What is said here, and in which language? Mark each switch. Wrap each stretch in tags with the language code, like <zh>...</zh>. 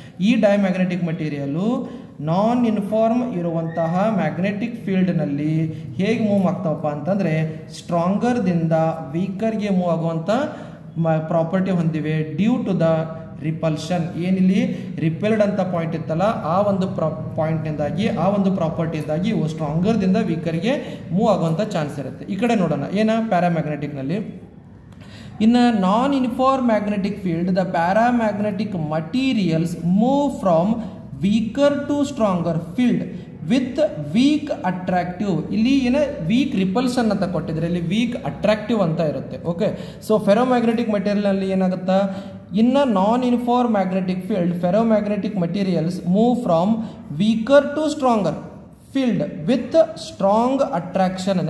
<kn>ಈ diamagnetic material ನಾನ್ uniform ಇರುವಂತಹ magnetic ಫೀಲ್ಡ್ನಲ್ಲಿ ಹೇಗೆ ಮೂವ್ ಆಗ್ತಾವಪ್ಪ ಅಂತಂದರೆ ಸ್ಟ್ರಾಂಗರ್ದಿಂದ ವೀಕರ್ಗೆ ಮೂವ್ ಆಗುವಂಥ ಪ್ರಾಪರ್ಟಿ ಹೊಂದಿವೆ due to the repulsion. ಏನಿಲ್ಲಿ repelled ಅಂತ ಪಾಯಿಂಟ್ ಇತ್ತಲ್ಲ, ಆ ಒಂದು ಪಾಯಿಂಟ್ನಿಂದಾಗಿ ಆ ಒಂದು ಪ್ರಾಪರ್ಟಿಯಿಂದಾಗಿ ಇವು ಸ್ಟ್ರಾಂಗರ್ದಿಂದ ವೀಕರ್ಗೆ ಮೂವ್ ಆಗುವಂಥ ಚಾನ್ಸ್ ಇರುತ್ತೆ. ಈ ಕಡೆ ನೋಡೋಣ ಏನ ಪ್ಯಾರಾಮ್ಯಾಗ್ನೆಟಿಕ್ನಲ್ಲಿ.</kn> <en>In a non-uniform magnetic field, the paramagnetic materials move from weaker to stronger field with weak attractive.</en> <kn>ಇಲ್ಲಿ ಏನ ವೀಕ್ ರಿಪಲ್ಷನ್ ಅಂತ ಕೊಟ್ಟಿದ್ರೆ ಇಲ್ಲಿ ವೀಕ್ ಅಟ್ರಾಕ್ಟಿವ್ ಅಂತ ಇರುತ್ತೆ.</kn> <en>okay, so ferromagnetic</en> <kn>ಮಟೀರಿಯಲ್ನಲ್ಲಿ ಏನಾಗುತ್ತಾ,</kn> <en>In a non uniform magnetic field ferromagnetic materials move from weaker to stronger field with strong attraction.</en>